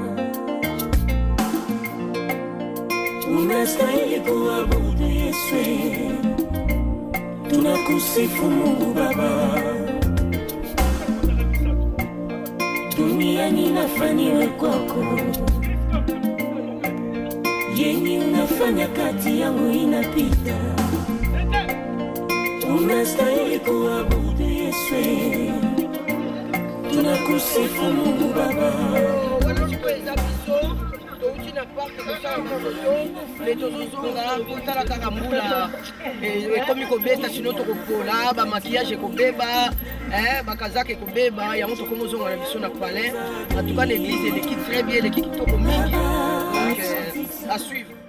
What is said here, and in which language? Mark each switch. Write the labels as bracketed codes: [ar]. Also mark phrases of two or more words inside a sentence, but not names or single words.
[sw] Unastahili kuabudu Yesu Tunakusifu Mungu Baba Dunia ninafaniwe kwako Yenye unafanya kati yangu inapita Unastahili kuabudu Yesu Tunakusifu Mungu Baba [ln] tala kaka mbula ekomi kobeta sino tokopola bamakiage ekobeba bakazaka ekobeba yango tokomozonga na biso na palais [fr] en tout cas l'église [ln] eleki [fr] très bien [ln] eleki kitoko mingi [fr] donc à suivre.